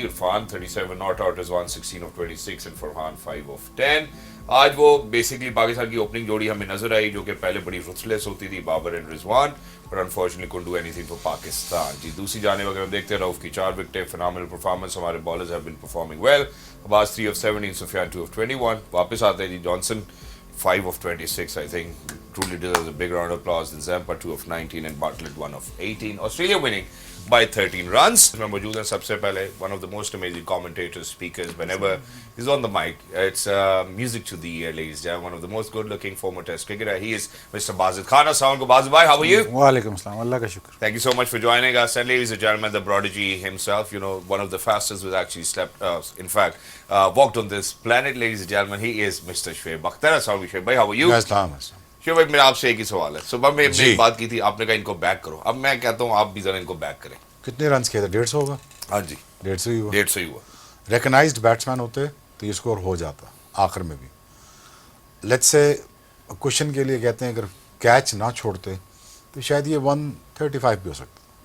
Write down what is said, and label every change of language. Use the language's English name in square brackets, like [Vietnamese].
[Hindi] Irfan 37 not out, Rizwan 16 of 26 and Farhan 5 of 10. आज वो basically Pakistan की ओपनिंग जोड़ी हमें नजर आई जो कि पहले बड़ी रुथलेस होती थी, बाबर एंड रिजवान, पर [English] Unfortunately couldn't do anything for Pakistan. [Hindi] जी, दूसरी जाने अगर हम देखते हैं, रऊफ की 4 विकेटें, फिनोमिनल परफॉर्मेंस. हमारे bowlers [English] Have been performing well. [Hindi] Abbas 3 of 17, Sufiyan 2 of 21. वापस आते हैं जी, [English] Johnson 5 of 26, I think truly deserves a big round of applause. Then Zampa 2 of 19 and Bartlett 1 of 18. Australia winning by 13 runs. [Hindi] मैं मौजूद हैं सबसे पहले [English] one of the most amazing commentators, speakers. Whenever he's on the mic, it's music to the ear, ladies and gentlemen. One of the most good-looking former Test cricketer. He is Mr. Bazid Khan. Assalamu alaikum, Bazid bhai. How are you? [Hindi] Walaikum assalam. Allah ka shukr. [English] Thank you so much for joining us. And ladies and gentlemen, the prodigy himself, you know, one of the fastest who's actually slept, in fact, walked on this planet, ladies and gentlemen. He is Mr. Shoaib Akhtar. Assalamu alaikum, Shoaib bhai. How are you? [Hindi] Shiv भाई, मेरा आपसे एक ही सवाल है. सुबह में हमने एक बात की थी, आपने कहा इनको बैक करो. अब मैं कहता हूँ आप भी जरा इनको बैक करें. कितने रन किए थे? 150 होगा. हाँ जी, 150 ही हुआ. 150 ही हुआ. रिकग्नाइज्ड बैट्समैन होते तो ये स्कोर हो जाता आखिर में भी. [English] let's say [Hindi] क्वेश्चन के लिए कहते हैं अगर कैच ना छोड़ते तो शायद ये 135 भी हो सकता.